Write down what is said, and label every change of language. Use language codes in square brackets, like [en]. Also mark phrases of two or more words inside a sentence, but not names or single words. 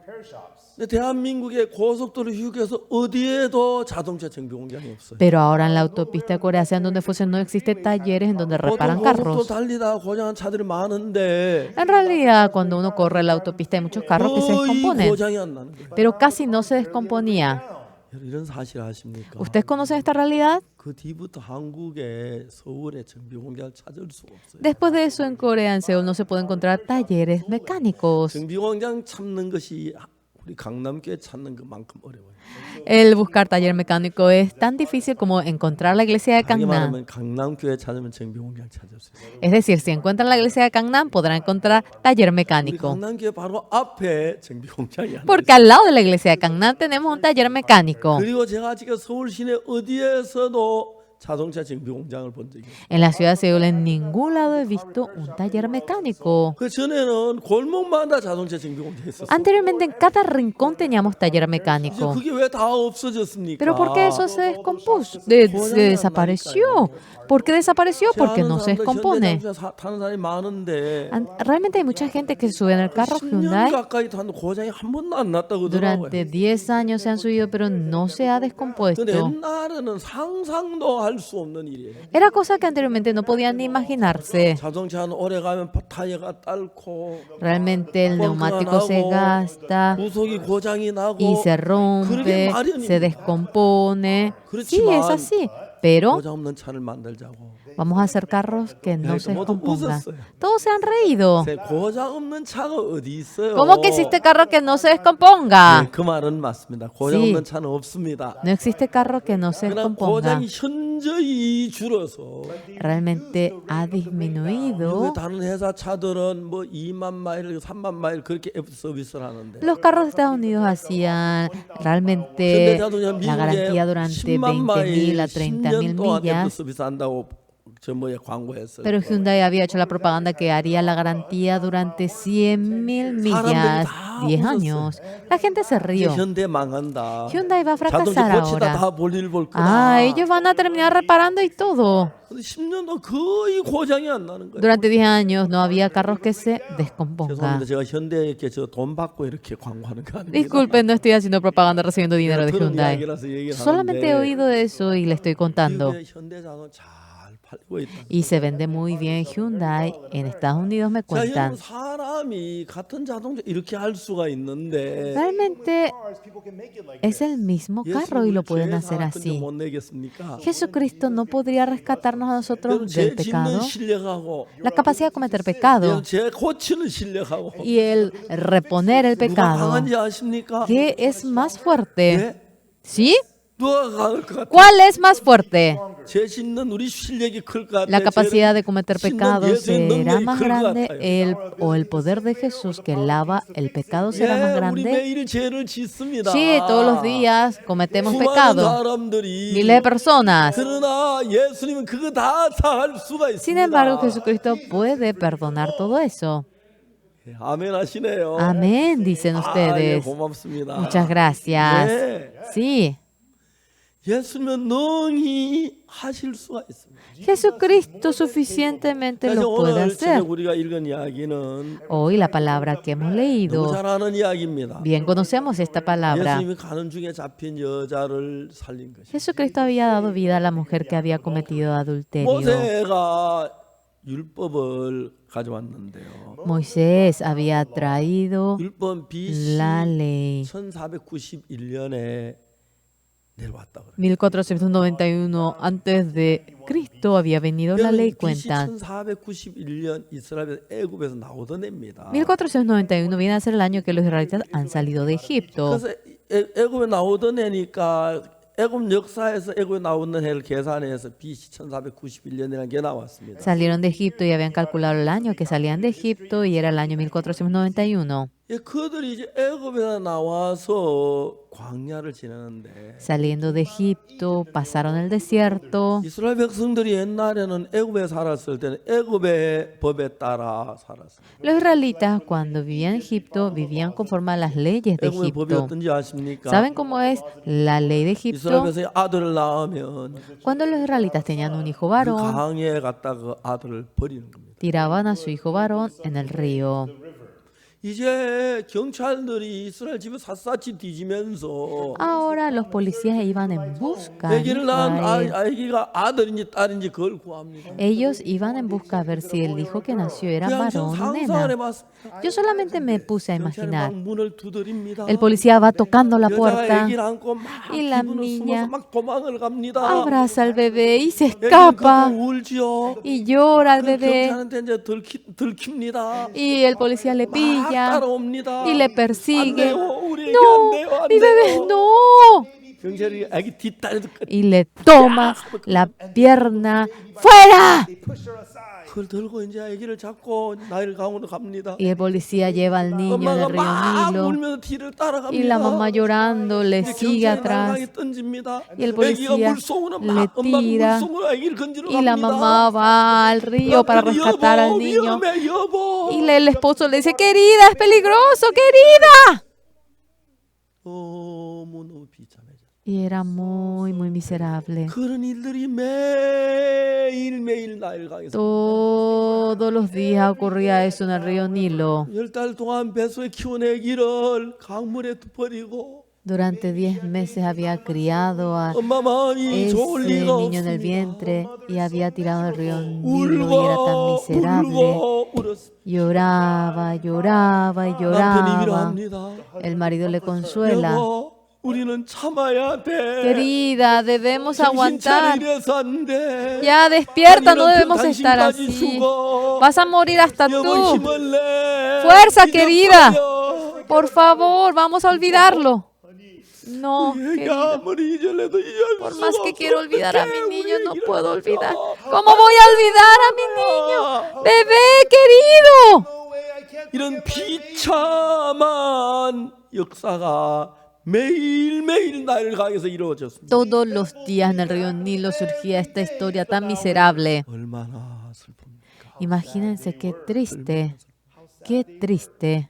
[ko] 근데 대한민국의 고속도로 휴게소 어디에도 자동차 정비 공장이 없어요. [es] Pero ahora en la autopista coreana, en donde fuese, no existen talleres en donde reparan [ko] 보통 고속도로 [es] carros. [ko] 달리다 고장한 차들이 많은데 [es] En realidad, cuando uno corre en la autopista hay muchos carros que se [ko] 거의 [es] descomponen, [ko] 고장이 안 나는 거예요. [es] pero casi no se descomponía. [ko] 이런 사실 아십니까? [es] ¿Ustedes conocen esta realidad? [ko] 그 뒤부터 한국에 서울에 정비 공장을 찾을 수가 없어요. [es] Después de eso, en Corea, en Seúl, no se puede encontrar talleres mecánicos. [ko] 정비 공장 찾는 것이 우리 강남교회 찾는 것만큼 어려워요. [es] El buscar taller mecánico es tan difícil como encontrar la iglesia de [ko] 하게 [es] Gangnam. [ko] 말하면 강남교회 찾으면 정비 공장 찾을 수 있어요. [es] Es decir, si encuentran la iglesia de Gangnam, podrán encontrar taller [ko] 우리 [es] mecánico. [ko] 강남교회 바로 앞에 정비 공장이 하나 [es] Porque al lado de la iglesia de Gangnam tenemos un taller mecánico. [ko] 그리고 제가 지금 서울 시내 어디에서도 자동차 정비 공장을 본 적이 없어요. [es] En la ciudad de Seúl, en ningún lado he visto un taller mecánico. [ko] 그 전에는 골목마다 자동차 정비 공장이 있었어요. [es] Anteriormente, en cada rincón teníamos taller [ko] 이제 [es] mecánico. [ko] 그게 왜 다 없어졌습니까? [es] Pero ¿por qué eso se descompuso? Se desapareció. ¿Por qué desapareció? Porque no se descompone. [ko] 타는 사람이 많은데 [es] Realmente hay mucha gente que se sube en el carro [ko] 10년 [es] Hyundai. [ko] 가까이 타는데 고장이 한 번도 안 났다고 그러더라고요. [es] Durante 10 años se han subido, pero no se ha [ko] 근데 [es] descompuesto. [ko] 옛날에는 상상도 할 할 수 없는 일이에요. [es] Era cosa que anteriormente no podían ni imaginarse. [ko] 자동차는 오래 가면 타이어가 닳고 [es] Realmente el neumático se gasta [ko] 부속이 고장이 [es] y [ko] 나고 [es] se [ko] 그러게 [es] rompe, [ko] 마련입니다. [es] se descompone. Sí, es [ko] 그렇지만 [es] así. Pero [ko] 고장 없는 차를 만들자고. [es] vamos a hacer carros que no se [ko] 모두 [es] descompongan. [ko] 웃었어요. [es] Todos se han reído. [ko] 고장 없는 차가 어디 있어요? [es] ¿Cómo que existe carro que no se descomponga? [ko] 네, 그 말은 맞습니다. 고장 [es] Sí. [ko] 없는 차는 없습니다. [es] No existe carro que no se [ko] 그러나 [es] descomponga. [ko] 고장이 현저히 줄어서 [es] Realmente ha [ko] 미국의 [es] disminuido. [ko] 다른 회사 차들은 뭐 2만 마일, 3만 마일 그렇게 서비스를 하는데 [es] Los carros de Estados Unidos hacían realmente la garantía durante 20.000 a 30.000 millas. [ko] 서비스한다고 저 뭐에 광고했어요. [es] Pero Hyundai había hecho la propaganda que haría la garantía durante 100.000 millas, 10 años. La gente se [ko] 이제 [es] rió. [ko] 현대 망한다. [es] Hyundai va a [ko] 자동차 [es] fracasar [ko] 고치다 [es] ahora. [ko] 다 볼일 볼 거다. [es] Ellos van a terminar reparando y todo. [ko] 근데 10년도 거의 고장이 안 나는 거예요. [es] Durante 10 años no había carros que se descompongan. [ko] 죄송합니다. 제가 현대에게 저 돈 받고 이렇게 광고하는 거 아닙니다. [es] Disculpen, no estoy haciendo propaganda recibiendo dinero de [ko] 들은 [es] Hyundai. [ko] 이야기라서 얘기를 [es] Solamente he [ko] 하는데 [es] oído eso y le estoy contando. [ko] 미국의 현대자동차 잘 팔리고 있다. [es] Y se vende muy bien Hyundai. En Estados Unidos me [ko] 자, [es] cuentan. [ko] 여러분 사람이 같은 자동차 이렇게 할 수가 있는데 [es] Realmente es el mismo carro y lo pueden hacer así. [ko] 못 내겠습니까? [es] Jesucristo no podría rescatarnos a [ko] 여러분 [es] nosotros [ko] 죄 [es] del [ko] 짓는 [es] pecado, [ko] 실력하고 [es] la capacidad de cometer pecado [ko] 여러분 죄 고치는 실력하고 [es] y el reponer el [ko] 누가 [es] pecado. [ko] 강한지 아십니까? [es] ¿Qué es más fuerte? [ko] 네? [es] ¿Sí? [ko] 누가 강할 것 같아요? [es] ¿Cuál es más fuerte? [ko] 죄 짓는 우리 실력이 클 것 같아요. [es] La capacidad de cometer [ko] 짓는 [es] pecado [ko] 예수의 [es] será [ko] 능력이 [es] más [ko] 클 것 [es] grande, [ko] 같아요. [es] el poder de Jesús que lava el pecado será más [ko] 예, 우리 [es] grande. [ko] 매일 죄를 짓습니다. [es] Sí, todos los días cometemos [ko] 수많은 [es] pecado. [ko] 사람들이 [es] Miles de personas. [ko] 그러나 예수님은 그거 다 사할 수가 있습니다. [es] Sin embargo, Jesucristo puede perdonar todo eso. [ko] 예, 아멘 하시네요. [es] Amén, dicen [ko] 예, [es] ustedes. [ko] 고맙습니다. [es] Muchas gracias. [ko] 네. [es] Sí, [ko] 예수님은 능히 하실 수가 있습니다. [es] Jesucristo suficientemente [ko] 그래서 [es] lo puede [ko] 오늘 저녁 [es] hacer. [ko] 우리가 읽은 이야기는 [es] Hoy la palabra que hemos [ko] 너무 [es] leído, [ko] 잘 아는 이야기입니다. [es] bien conocemos esta palabra. [ko] 예수님이 가는 중에 잡힌 여자를 살린 것이. [es] Jesucristo había dado vida a la mujer que había cometido adulterio. [ko] 모세가 율법을 가져왔는데요. [es] Moisés había traído [ko] 율법 [es] la [ko] BC [es] ley. [ko] 1491년에 내려왔다 그래요. [es] 1491 antes de Cristo había venido la ley, [ko] BC [es] cuentan. [ko] 1491년 이스라엘 애굽에서 나오던 해입니다. [es] 1491 viene a ser el año que los israelitas han salido de Egipto. [ko] 그래서 애굽에 나오던 해니까 애굽 역사에서 애굽에 나오는 해를 계산해서 BC 1491년이라는 게 나왔습니다. [es] Salieron de Egipto y habían calculado el año que salían de Egipto y era el año 1491. [ko] 예, 그들이 이제 애굽에서 나와서 광야를 지내는데 [es] Saliendo de Egipto, pasaron el desierto. [ko] 이스라엘 백성들이 옛날에는 애굽에 살았을 때는 애굽의 법에 따라 살았습니다. [es] Los israelitas cuando vivían en Egipto vivían conforme a las leyes de [ko] 애굽의 법이 [es] Egipto. [ko] 어떤지 아십니까? [es] ¿Saben cómo es la ley de [ko] 이스라엘 [es] Egipto? [ko] 백성이 아들을 낳으면 [es] Cuando los israelitas tenían un hijo [ko] 그 [es] varón, [ko] 강에 갖다 그 아들을 버리는 겁니다. [es] tiraban a su hijo varón en el río. [ko] 이제 경찰들이 이스라엘 집을 샅샅이 뒤지면서 [es] Ahora los policías iban en busca de [ko] 아기를 낳은 [es] Israel. [ko] 아기가 아들인지 딸인지 그걸 구합니다. [es] Ellos iban en busca a ver si el hijo que nació era [ko] 그냥 [es] varón o [ko] 상상을 [es] nena. [ko] 해봤습니다. [es] Yo solamente me puse a [ko] 경찰이 [es] imaginar. [ko] 막 문을 두드립니다. [es] El policía va tocando la [ko] 여자가 [es] puerta, [ko] 아기를 안고 막 [es] y la [ko] 기분을 [es] niña [ko] 숨어서 막 도망을 갑니다. [es] abraza al bebé y se [ko] 애기는 [es] escapa [ko] 그때 울지요. [es] y llora al [ko] 그 [es] bebé. [ko] 경찰한테 이제 들킵니다. [es] Y el policía le [ko] 막 [es] pilla [ko] 따라옵니다. [es] y le [ko] 안 [es] persigue. [ko] 돼요. 우리 애기 [es] No, [ko] 안 돼요. 안 [es] mi bebé, [ko] 돼요. [es] no. [ko] 경찰이 아기 뒷다리도 [es] Y le toma la pierna. ¡Fuera! [ko] 그걸 들고 이제 아기를 잡고 나일 강으로 갑니다. [es] Y el policía lleva al niño en [ko] 엄마가 [es] el río [ko] 막 [es] Nilo. [ko] 울면서 뒤를 따라갑니다. [es] Y la mamá llorando le [ko] 이제 [es] sigue [ko] 경찰이 [es] atrás. [ko] 나를 강에 던집니다. [es] Y el [ko] 아기가 [es] policía [ko] 물속으로 [es] le [ko] 막 엄마가 [es] tira. [ko] 물속으로 아기를 건지러 [es] Y la [ko] 갑니다. [es] mamá va al río para rescatar al niño. [ko] 위험해 여보. [es] Y el esposo le dice, querida, es peligroso, querida. [ko] 너무너무 비참해져. [es] Y era muy, muy miserable. [ko] 그런 일들이 매일매일 나일 강에서 [es] Todos los días ocurría eso en el río Nilo. [ko] 10달 동안 뱃속에 키운 아기를 강물에 버리고 [es] Durante 10 meses había criado a [ko] 엄마 마음이 [es] ese [ko] 좋을 리가 [es] niño en el [ko] 없습니다. [es] vientre y había tirado al río Nilo y era tan [ko] 울고 [es] miserable. [ko] 울고 울었습니다. [es] Lloraba, lloraba y [ko] 남편이 [es] lloraba. [ko] 위로합니다. [es] El marido le consuela. [ko] 여보, 우리는 참아야 돼. [es] Querida, debemos [ko] 정신 [es] aguantar. [ko] 차리래서 안 돼. [es] Ya despierta, no [ko] 아니면 [es] debemos estar [ko] 당신까지 [es] así. [ko] 죽어. [es] Vas a morir hasta [ko] 여보, [es] tú. [ko] 힘을 내. [es] Fuerza, querida. [ko] 잊어버려. [es] Por favor, vamos a olvidarlo. No, [ko] 얘가 [es] querida. [ko] 아무리 잊으려도 잊을 [es] Por [ko] 수가 [es] más que [ko] 없어. [es] quiero olvidar a mi [ko] 어떡해, [es] niño, [ko] 우리 [es] no [ko] 얘기를 [es] puedo [ko] 하면서. [es] olvidar. ¿Cómo voy a olvidar a mi niño? Bebé querido. [ko] 이런 비참한 역사가 매일매일 나를 강에서 이루어졌습니다. [es] Todos los días en el río Nilo surgía esta historia tan miserable. [ko] 얼마나 슬픕니까? [es] Imagínense qué triste, qué triste.